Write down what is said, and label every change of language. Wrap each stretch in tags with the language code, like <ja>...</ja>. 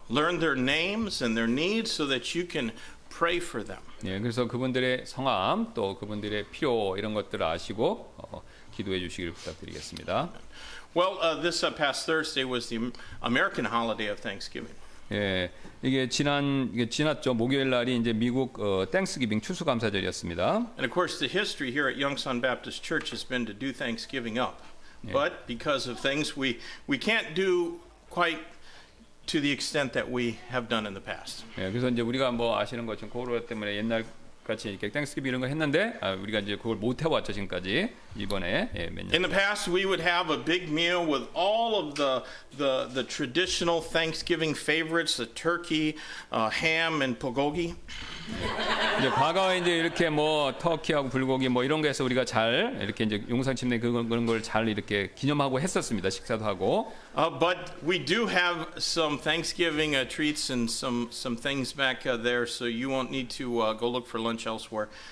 <en>Learn their names and their needs so that you can pray for them.</en> <ko>예, 그래서 그분들의 성함 또 그분들의 필요 이런 것들을 아시고 기도해 주시길 부탁드리겠습니다.</ko> <en>Well, this past Thursday was the American holiday of Thanksgiving.</en> <ko>예, 이게 지났죠. 목요일 날이 이제 미국 땡스기빙 추수감사절이었습니다.</ko> <en>And of course, the history here at Youngsan Baptist Church has been to do Thanksgiving up. But because of things we can't do quite to the extent that we have done in the past.</en> <ko>예, 그래서 이제 우리가 뭐 아시는 것처럼 코로나 때문에 옛날 같이 이렇게 땡스기빙 이런 거 했는데 우리가 이제 그걸 못 해왔죠 지금까지. 이번에 몇</ko> <en>In</en> <ko>년.</ko> <en>the past, we would have a big meal with all of the traditional Thanksgiving favorites, the turkey, ham, and bulgogi.</en> <ko>이제 과거에 이제 이렇게 뭐 터키하고 불고기 뭐 이런 거에서 우리가 잘 이렇게 이제 용상 침례 그런 걸 잘 이렇게 기념하고 했었습니다. 식사도 하고.</ko> <en>But we do have some Thanksgiving treats and some things back there, so you won't need to go look for lunch elsewhere.</en>